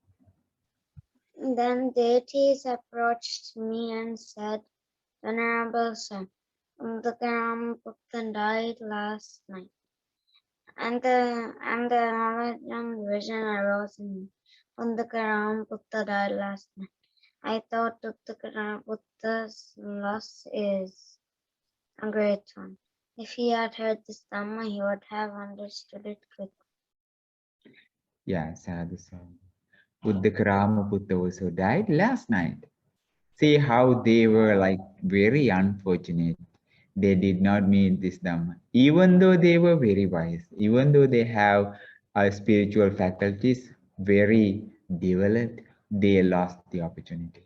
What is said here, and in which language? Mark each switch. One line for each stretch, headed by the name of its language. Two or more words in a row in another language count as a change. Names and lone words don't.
English: Then deities approached me and said, Venerable Sir, the Ramaputta died last night, and the knowledge and vision arose in me. The Ramaputta died last night. I thought that the Ramaputta's loss is a great one. If he had heard this Dhamma, he would have understood it quickly. Yeah,
Pali: sadhu, sadhu.
English: Uddaka Ramaputta also died last night. See how they were like very unfortunate. They did not meet this Dhamma. Even though they were very wise, even though they have spiritual faculties very developed, they lost the opportunity.